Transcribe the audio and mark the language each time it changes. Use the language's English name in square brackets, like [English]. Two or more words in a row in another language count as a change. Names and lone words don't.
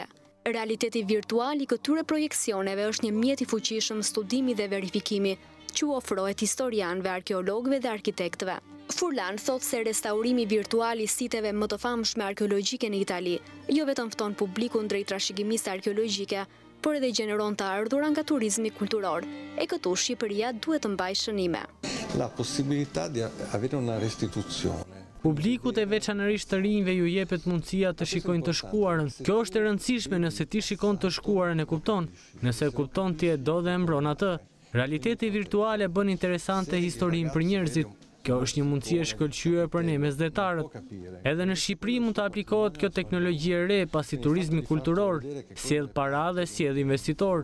[Albanian] Realiteti virtual i këtyre projekcioneve është një mjet i fuqishëm studimi dhe verifikimi që u ofrohet historianëve, arkeologëve dhe arkitektëve. Furlan thot se restaurimi virtual i siteve më të famshme arkeologjike në Itali jo vetëm fton publikun drejt trashëgimisë arkeologjike, por edhe gjeneron të ardhura nga turizmi kulturor. E këtu Shqipëria duhet të mbajë shënime. [Italian] La possibilità di avere una restituzione. [Albanian] Publikut e veçanërisht të rinjve ju jepet mundësia të shikojnë të shkuarën. Kjo është e rëndësishme nëse ti shikon të shkuarën e kupton. Nëse kupton ti e do dhe e mbron atë. Realiteti virtuale bën interesante historinë për njerëzit. Kjo është një mundësi e shkëlqyer për ne mesdhetarët. Edhe në Shqipëri mund të aplikohet kjo teknologji e re pasi turizmi kulturor sjell para dhe sjell investitor.